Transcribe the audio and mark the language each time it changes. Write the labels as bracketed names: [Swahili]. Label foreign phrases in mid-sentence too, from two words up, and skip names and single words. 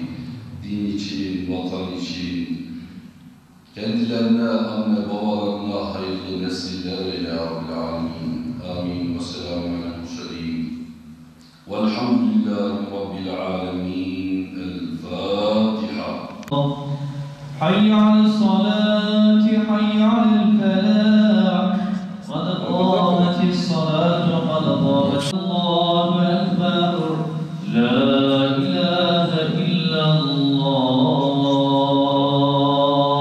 [Turkish] Din için, vatan için, kendilerine, anne babalarına hayırlı nesiller eyle [Arabic] يا رب العالمين. Amin. وسلام عليه وسلم والحمد لله رب العالمين. El-Fatiha. حي على الصلاة حي على الفلاح قد قامت الصلاة قد قامت الله أكبر لا إله إلا الله